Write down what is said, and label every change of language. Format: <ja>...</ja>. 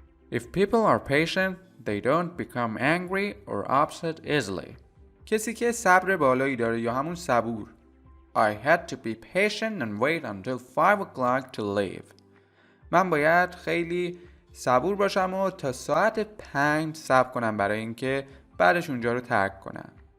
<en>If people are patient, they don't become angry or upset easily.</en> <fa>کسی که صبر بالایی داره یا همون صبور.</fa> <en>I had to be patient and wait until 5 o'clock to leave.</en> <fa>من باید خیلی صبور باشم و تا ساعت 5 صبر کنم برای اینکه بعدش اونجا رو ترک کنم.</fa>